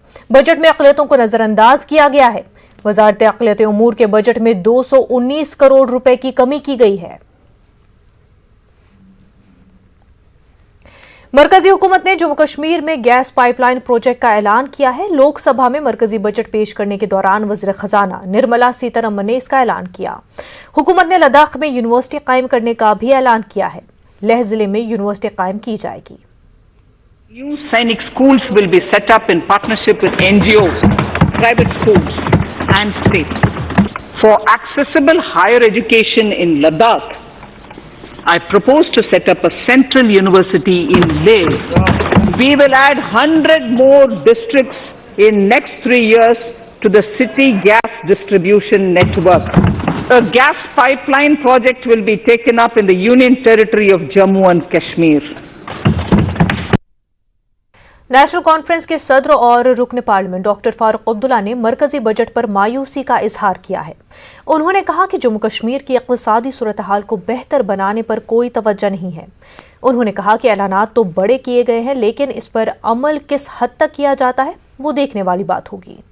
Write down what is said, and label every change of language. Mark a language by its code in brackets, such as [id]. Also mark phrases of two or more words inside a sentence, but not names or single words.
[ur] بجٹ میں اقلیتوں کو نظر انداز کیا گیا ہے۔ وزارت اقلیتی امور کے بجٹ میں 219 کروڑ روپے کی کمی کی گئی ہے۔ مرکزی حکومت نے جموں کشمیر میں [en] gas pipeline project [ur] کا اعلان کیا ہے۔ لوک سبھا میں مرکزی بجٹ پیش کرنے کے دوران وزیر خزانہ نرملا سیتارمن نے اس کا اعلان کیا۔ حکومت نے لداخ میں یونیورسٹی قائم کرنے کا بھی اعلان کیا ہے۔ لیہ ضلع میں یونیورسٹی قائم کی جائے گی۔ [en] New Sainik schools will be set up in partnership with NGOs, private schools and states. For accessible higher education in Ladakh, I propose to set up a central university in Leh. We will add 100 more districts in next 3 years to the city gas distribution network. A gas pipeline project will be taken up in the Union Territory of Jammu and Kashmir. [ur] نیشنل کانفرنس کے صدر اور رکن پارلیمنٹ ڈاکٹر فاروق عبداللہ نے مرکزی بجٹ پر مایوسی کا اظہار کیا ہے۔ انہوں نے کہا کہ جموں کشمیر کی اقتصادی صورتحال کو بہتر بنانے پر کوئی توجہ نہیں ہے۔ انہوں نے کہا کہ اعلانات تو بڑے کیے گئے ہیں، لیکن اس پر عمل کس حد تک کیا جاتا ہے وہ دیکھنے والی بات ہوگی۔